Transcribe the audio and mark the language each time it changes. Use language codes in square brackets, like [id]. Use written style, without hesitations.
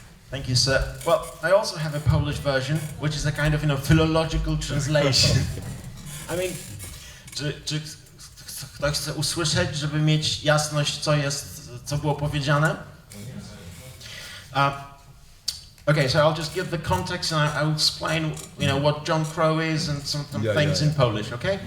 [en] Thank you, sir. Well, I also have a Polish version, which is a kind of, you know, philological translation. I mean, [pl] czy ktoś chce usłyszeć, żeby mieć jasność, co było powiedziane? [en] Okay, so I'll just give the context and I'll explain, you know, what John Crow is and some things in Polish, okay?